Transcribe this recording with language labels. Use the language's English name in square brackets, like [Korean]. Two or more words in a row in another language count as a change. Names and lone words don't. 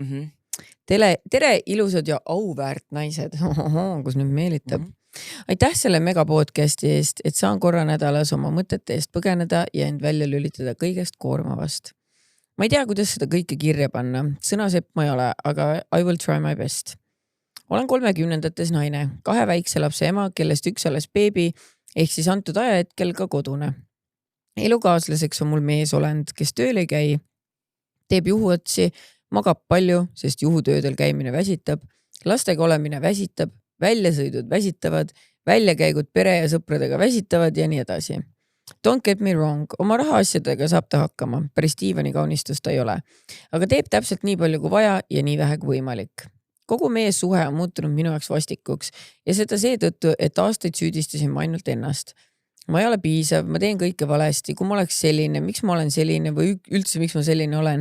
[Estonian] Tere, ilusad ja auväärt naised. Kus nüüd meelitab. Aitäh selle megapodcasti eest, et saan korra nädalas oma mõtete eest põgeneda ja end välja lülitada kõigest koormavast. Ma ei tea, kuidas seda kõike kirja panna. Sõnasepp ma ei ole, aga [English] I will try my best. [Estonian] Olen 30-ndates naine, 2 väikse lapse ema, kellest üks alles beebi, ehk siis antud ajahetkel ka kodune. Elukaaslaseks on mul meesolend, kes tööl ei käi, teeb juhuotsi, magab palju, sest juhutöödel käimine väsitab, lastega olemine väsitab, väljasõidud väsitavad, väljakäigud pere ja sõpradega väsitavad ja nii edasi. [English] Don't get me wrong, [Estonian] oma rahaasjadega saab ta hakkama, päris diivani kaunistust ta ei ole, aga teeb täpselt nii palju kui vaja ja nii vähe kui võimalik. Kogu meie suhe on muutunud minu jaoks vastikuks ja seda seetõttu, et aastaid süüdistasin ma ainult ennast. Ma ei ole piisav, ma teen kõike valesti, kui ma oleks selline, miks ma olen selline või üldse miks ma selline olen.